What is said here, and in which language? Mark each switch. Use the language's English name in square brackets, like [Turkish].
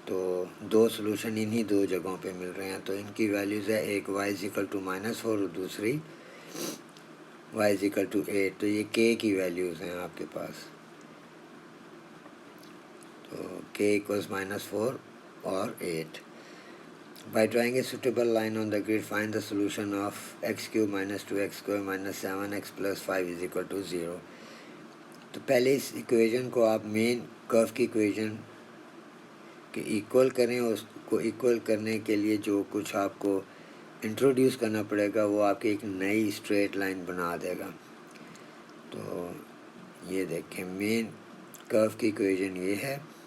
[Urdu] تو 2 سولوشن انہی 2 جگہوں پہ مل رہے ہیں. تو ان کی ویلیوز ہے، ایک [English] y is equal to -4 [Urdu] اور دوسری [English] y is equal to 8. [Urdu] تو یہ k کی ویلیوز ہیں آپ کے پاس. تو [English] k equals [Urdu] -4 اور 8. [English] By drawing a suitable line on the grid, find the solution of x cube minus 2x square minus 7x plus 5 is equal to 0. [Urdu] تو پہلے اس ایکویژن کو آپ مین کرو کی ایکویژن کے ایکول کریں، اس کو ایکول کرنے کے لیے جو کچھ آپ کو انٹروڈیوس کرنا پڑے گا وہ آپ کی ایک نئی اسٹریٹ لائن بنا دے گا. تو یہ دیکھیں مین کرو کی ایکویژن یہ ہے.